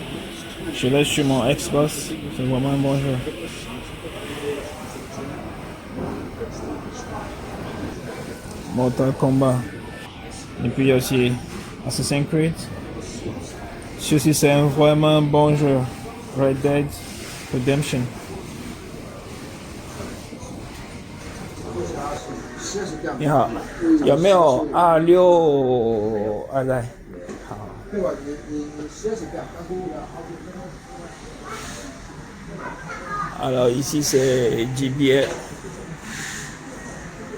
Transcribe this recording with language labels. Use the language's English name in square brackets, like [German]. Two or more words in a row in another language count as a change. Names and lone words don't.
[French] Je l'ai sur mon Xbox, c'est vraiment un bon jeu. Mortal Kombat. Et puis il y a aussi Assassin's Creed. Ceci c'est vraiment un bon jeu. Red Dead Redemption. [Chinese] 你好，有没有26在？ [French] 好。Alors ici c'est GBA.